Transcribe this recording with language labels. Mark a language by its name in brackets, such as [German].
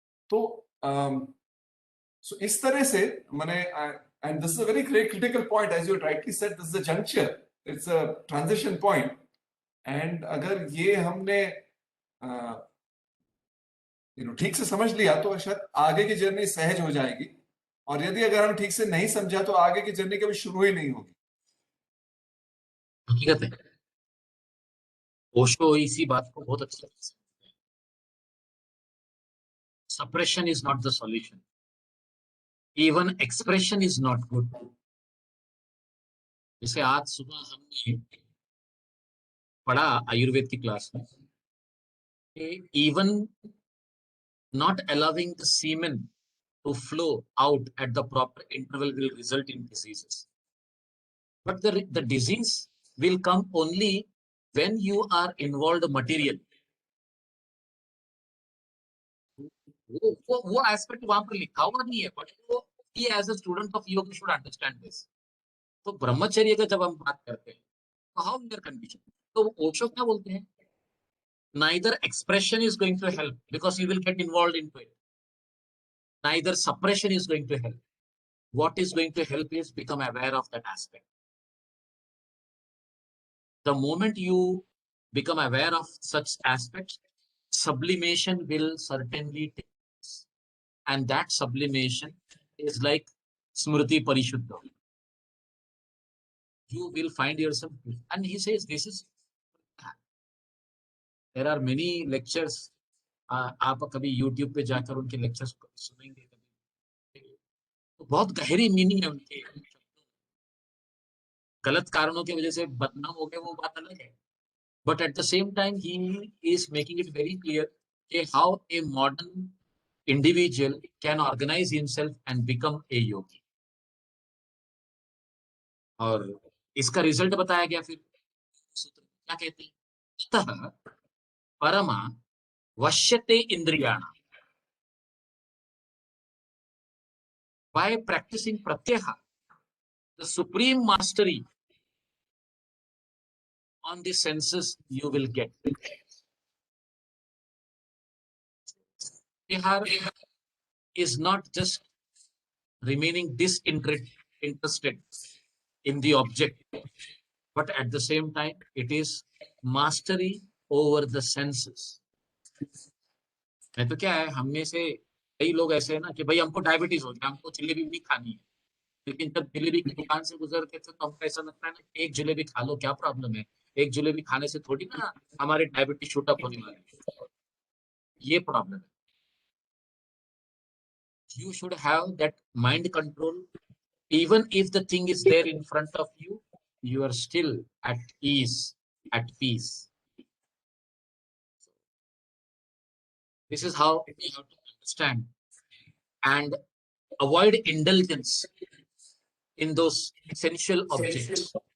[Hindi] तो [English] so [Hindi] इस तरह से मैंने, [English] and this is a very critical point, as you rightly said, this is a juncture, it's a transition point, and [Hindi] अगर ये हमने ठीक से समझ लिया तो शायद आगे की जर्नी सहज हो जाएगी, और यदि अगर हम ठीक से नहीं समझा तो आगे की जर्नी कभी शुरू ही नहीं होगी. हकीकत है, ओशो इसी बात को बहुत अच्छे से, [English] suppression is not the solution, even expression is not good. [Hindi] जैसे आज सुबह हमने पढ़ा आयुर्वेद की क्लास में, [English] even not allowing the semen to flow out at the proper interval will result in diseases. But the disease will come only when you are involved materially. [Hindi] वो aspect वहां पर लिखा हुआ नहीं है, बट वो [English] he as a student of yoga should understand this. [Hindi] तो ब्रह्मचर्य का जब हम बात करते हैं तो [English] how we are conditioned, [Hindi] तो ओशो क्या बोलते हैं, [English] neither expression is going to help because you will get involved into it, neither suppression is going to help. What is going to help is become aware of that aspect. The moment you become aware of such aspects, sublimation will certainly take place. And that sublimation is like Smriti Parishuddha. You will find yourself. And he says, this is, there are many lectures. [Hindi] आप कभी YouTube पे जाकर उनके lectures सुनेंगे, तो बहुत गहरी meaning है उनके. गलत कारणों की वजह से बदनाम हो गए वो बात अलग है, [English] but at the same time he is making it very clear how a modern individual can organize himself and become a yogi. [Hindi] और इसका रिजल्ट बताया गया फिर सूत्र क्या कहते हैं, [Sanskrit] अतः परमा वश्यते इंद्रियाणाम, [English] by practicing pratyaha, the supreme mastery on the senses you will get. Pratyahara is not just remaining disinterested interested in the object, but at the same time, it is mastery over the senses. [Hindi] नहीं तो क्या है, हम में से कई लोग ऐसे हैं ना कि भाई हमको डायबिटीज हो गया, हमको जलेबी भी खानी है, लेकिन जब जलेबी की दुकान से गुजरते थे तो हमको ऐसा लगता है ना कि एक जलेबी खा लो, क्या प्रॉब्लम है, एक जलेबी खाने से थोड़ी ना हमारे डायबिटीज शूट अप होने वाली है। ये प्रॉब्लम है। [English] You should have that mind control. Even if the thing is there in front of you, you are still at ease, at peace. This is how we have to understand and avoid indulgence in those essential objects.